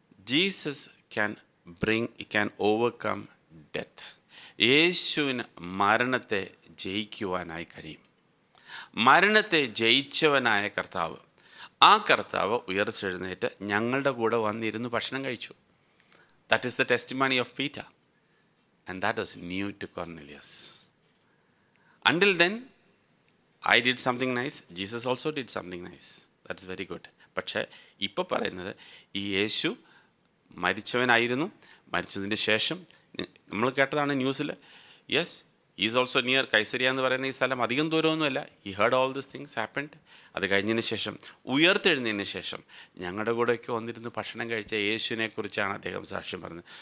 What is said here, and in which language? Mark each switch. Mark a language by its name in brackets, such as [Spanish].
[English] Jesus can overcome death. [Malayalam] യേശുവിന് മരണത്തെ ജയിക്കുവാനായി കഴിയും. മരണത്തെ ജയിച്ചവനായ കർത്താവ്, ആ കർത്താവ് ഉയർച്ചെഴുന്നേറ്റ് ഞങ്ങളുടെ കൂടെ വന്നിരുന്ന് ഭക്ഷണം കഴിച്ചു. [English] That is the testimony of Peter. And that is new to Cornelius. Until then, I did something nice. Jesus also did something nice. That's very good. [Malayalam] പക്ഷേ ഇപ്പോൾ പറയുന്നത്, ഈ യേശു മരിച്ചവനായിരുന്നു, മരിച്ചതിന് ശേഷം നമ്മൾ കേട്ടതാണ് ന്യൂസിൽ. [English] yes, is also near [Malayalam] Caesarea എന്ന് പറയുന്ന ഈ സ്ഥലം അധികം ദൂരമൊന്നുമല്ല. [English] He heard all this things happened. [Malayalam] അത് കഴിഞ്ഞതിന് ശേഷം, ഉയർത്തെഴുന്നതിന് ശേഷം ഞങ്ങളുടെ കൂടെയൊക്കെ വന്നിരുന്ന് ഭക്ഷണം കഴിച്ച യേശുവിനെ കുറിച്ചാണ് അദ്ദേഹം സാക്ഷ്യം പറഞ്ഞത്.